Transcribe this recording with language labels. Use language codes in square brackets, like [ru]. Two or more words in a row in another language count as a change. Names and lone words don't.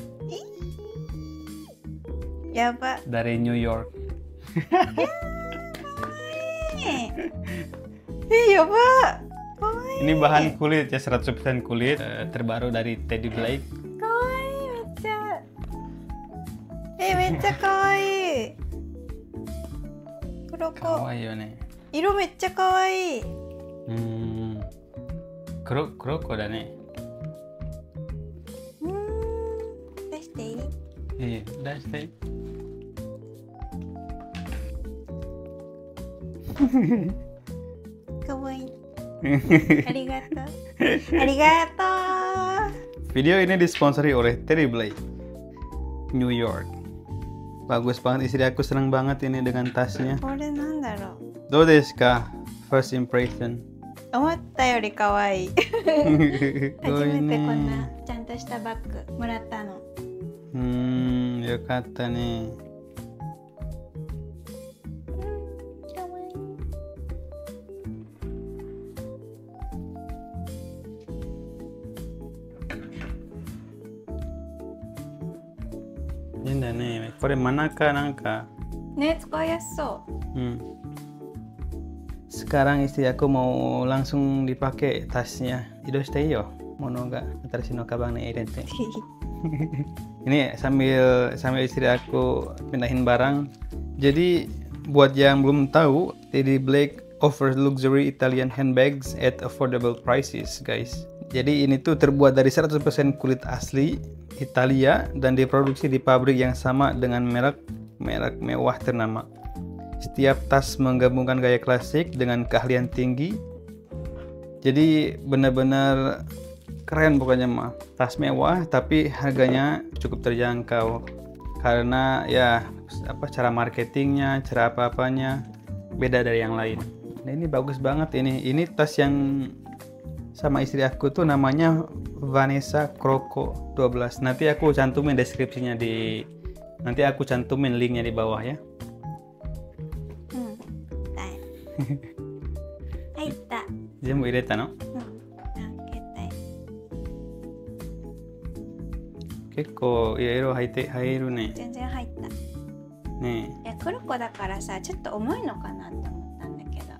[id] Ya Pak. dari New York. Iya Pak. Ini bahan kulit ya, 100% kulit, terbaru dari Teddy Blake. [ja] かわいい、めっちゃかわいい. Kuroko. かわいいよね. 色めっちゃかわいい. 黒子だね. 出していい? [id] Iya, dashite. [ja] Kawaii. ありがとう。ありがとう. [id] Video ini disponsori oleh Teddy Blake, New York. Bagus banget, istri aku senang banget ini dengan tasnya. [ja] これなんだろう? どうですか? [en] First impression. [ja] 思ったより可愛い。初めてこんなちゃんとしたバッグもらったの。よかったね。かわいい。いいんだね。これ真ん中なんか。ね、使いやすそう。 [id] Sekarang istri aku mau langsung dipakai tasnya. [ja] 移動してよ. 物が新しいのカバンに入れて. [id] Ini sambil istri aku pindahin barang. Jadi buat yang belum tahu, [en] Teddy Blake offers luxury Italian handbags at affordable prices, guys. [id] Jadi ini tuh terbuat dari 100% kulit asli Italia dan diproduksi di pabrik yang sama dengan merek mewah ternama. Setiap tas menggabungkan gaya klasik dengan keahlian tinggi. Jadi benar-benar keren pokoknya mah. Tas mewah tapi harganya cukup terjangkau. Karena ya cara marketingnya, cara apa-apanya beda dari yang lain. Nah, ini bagus banget ini. Ini tas yang sama istri aku tuh namanya Vanessa Croco 12. Nanti aku cantumin deskripsinya nanti aku cantumin linknya di bawah ya. [ja] 入った。全部入れたの？結構いろいろ入るね。全然入った。ねえ。いや、黒子だからさ、ちょっと重いのかなって思ったんだけど。